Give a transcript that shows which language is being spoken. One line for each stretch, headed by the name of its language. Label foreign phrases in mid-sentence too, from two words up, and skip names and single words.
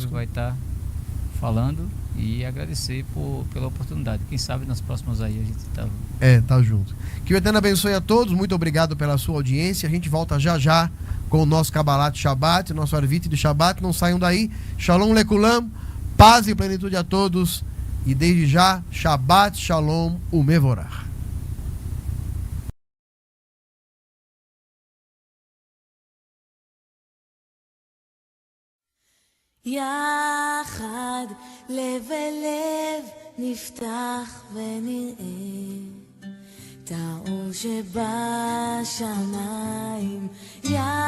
Portuguese: Vai estar falando e agradecer pela oportunidade. Quem sabe nas próximas aí a gente tá junto. Que o Eterno abençoe a todos. Muito obrigado pela sua audiência. A gente volta já já com o nosso
Hebrew: קבלת שבת,
Portuguese: nosso Arvit de Shabbat. Não saiam daí.
Hebrew: שלום לכולם.
Portuguese: Paz e plenitude a todos. E desde já,
Hebrew: שבת שלום ומבורך. יחד לב אל לב נפתח ונראה את האור שבשמיים.